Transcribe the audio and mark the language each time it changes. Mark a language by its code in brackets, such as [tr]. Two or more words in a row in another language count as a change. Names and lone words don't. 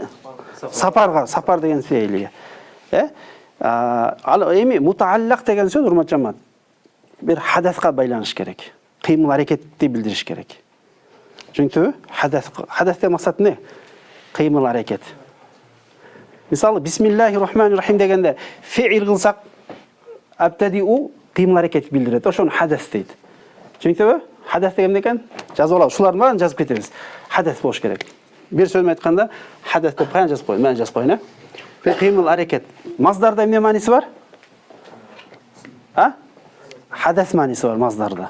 [ky] Сапарга, сапар деген фейлиге. Ал эми мутааллак деген сөз урматтуу жамаат. Бир хадаска байланыш керек. Кыймыл аракетти билдириш керек. Түшүндүңүзбү? Хадастын максаты эмне? Кыймыл аракет. Мисалы, [ar] بسم الله الرحمن الرحيم [ky] дегенде феил кылсак, абтадиу кыймыл аракет билдирет. Ошону хадас дейт. Түшүндүңүзбү? Хадас деген эмне экен? Жазып алабыз. Ушулардын баарын жазып кетебиз. Хадас болуш керек. Бир сөзүм айтканда, хадас деп каян жазып коеюн? Мен жазып коеюн, кыймыл аракет. Маздарда эмне мааниси бар? Хадас мааниси бар маздарда.